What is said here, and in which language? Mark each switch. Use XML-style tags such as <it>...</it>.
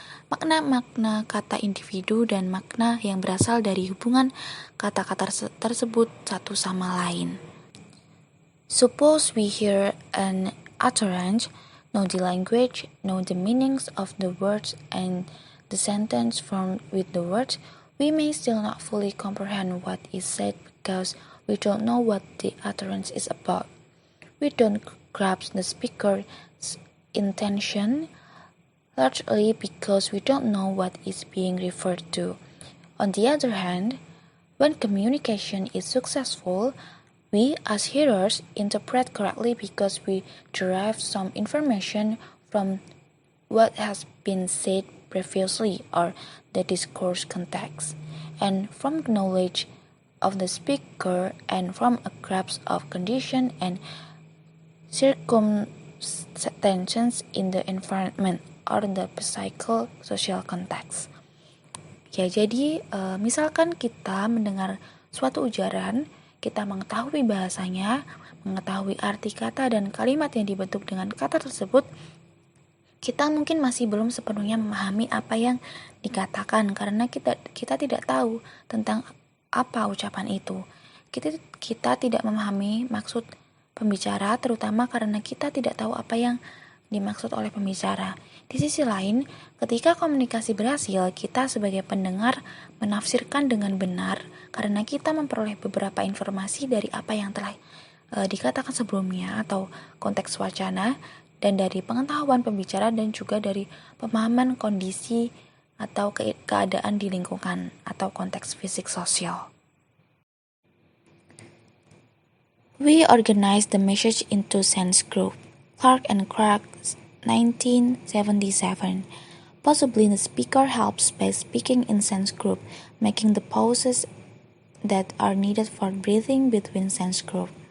<id>makna-makna kata individu dan makna yang berasal dari hubungan kata-kata tersebut satu sama lain.</id> <en>Suppose we hear an utterance, know the language, know the meanings of the words and the sentence formed with the words, we may still not fully comprehend what is said because we don't know what the utterance is about. We don't grasp the speaker's intention, largely because we don't know what is being referred to. On the other hand, when communication is successful, we as hearers interpret correctly because we derive some information from what has been said previously or the discourse context, and from knowledge of the speaker and from a grasp of condition and circumstances in the environment or the psychosocial context.</en> <id>Ya, jadi misalkan kita mendengar suatu ujaran, kita mengetahui bahasanya, mengetahui arti kata dan kalimat yang dibentuk dengan kata tersebut, kita mungkin masih belum sepenuhnya memahami apa yang dikatakan karena kita tidak tahu tentang apa ucapan itu. Kita tidak memahami maksud pembicara, terutama karena kita tidak tahu apa yang dimaksud oleh pembicara. Di sisi lain, ketika komunikasi berhasil, kita sebagai pendengar menafsirkan dengan benar karena kita memperoleh beberapa informasi dari apa yang telah dikatakan sebelumnya atau konteks wacana, dan dari pengetahuan pembicara dan juga dari pemahaman kondisi atau keadaan di lingkungan atau konteks fisik sosial.</id> <en>We organized the message into sense group. Clark and Clark, 1977. Possibly the speaker helps by speaking in sense group, making the pauses that are needed for breathing between sense group.</en>